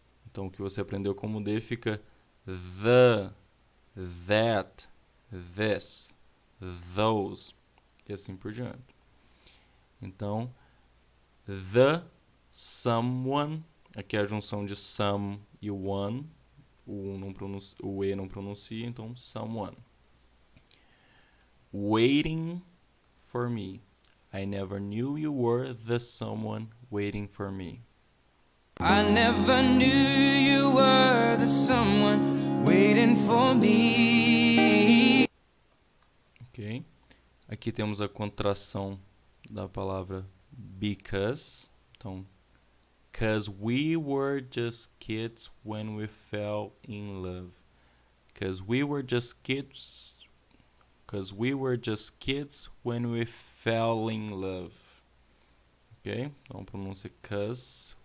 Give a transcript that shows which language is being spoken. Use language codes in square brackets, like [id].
[pt] Então o que você aprendeu como D fica [en] the, that, this, those, [pt] e assim por diante. Então, the someone, aqui é a junção de some e one, o E não pronuncia, então someone. [en] Waiting for me. I never knew you were the someone waiting for me. I never knew you were the someone waiting for me. Ok. [pt] Aqui temos a contração da palavra because. [en] Então, 'cause we were just kids when we fell in love. 'Cause we were just kids. 'Cause we were just kids when we fell in love. Ok? [pt] Então, pronúncia [en] 'cause